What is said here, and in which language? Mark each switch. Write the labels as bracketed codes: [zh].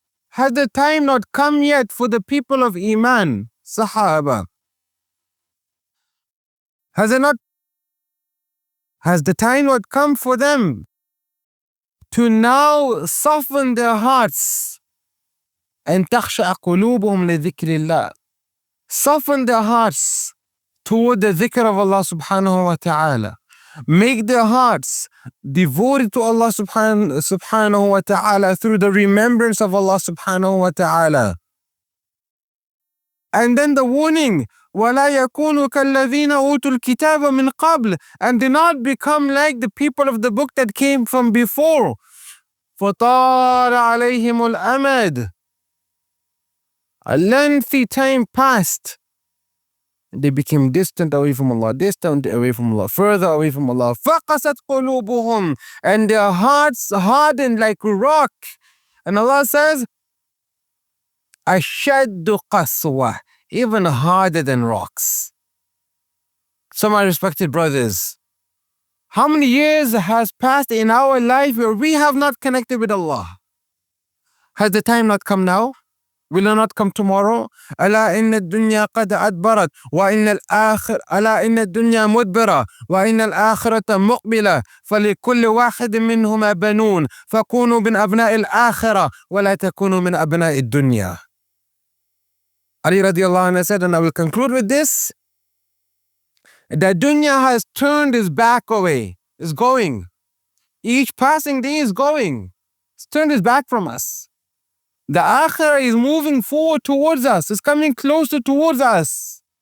[en] Has the time not come yet for the people of Iman, Sahaba? Has the time not come for them to now soften their hearts? [ar] And تَخْشَعَ قُلُوبُهُمْ لِذِكْرِ اللَّهِ. [en] Soften their hearts toward the dhikr of Allah subhanahu wa ta'ala. Make their hearts devoted to Allah subhanahu wa ta'ala through the remembrance of Allah subhanahu wa ta'ala. And then the warning, [ar] وَلَا يَكُونُوا كَالَّذِينَ أُوتُوا الْكِتَابَ مِنْ قَبْلِ. [en] And do not become like the people of the book that came from before. [ar] فَطَارَ عَلَيْهِمُ الْأَمَدُ. [en] A lengthy time passed. They became distant away from Allah, further away from Allah. [ar] فَقَسَتْ قُلُوبُهُمْ. [en] And their hearts hardened like rock. And Allah says, [ar] أَشَدُّ قَسْوَةً. [en] Even harder than rocks. So my respected brothers, how many years has passed in our life where we have not connected with Allah? Has the time not come now? Will it not come tomorrow? [ar] ألا إن الدنيا قد أدبرت وإن الآخر ألا إن الدنيا مدبرة وإن الآخرة مقبلة فلكل واحد منهما بنون فكونوا من أبناء الآخرة ولا تكونوا من أبناء الدنيا. [en] Ali radiallahu anhu said, and I will conclude with this, that dunya has turned its back away, is going. Each passing day is going. It's turned its back from us. The Akhirah is moving forward towards us. It's coming closer towards us.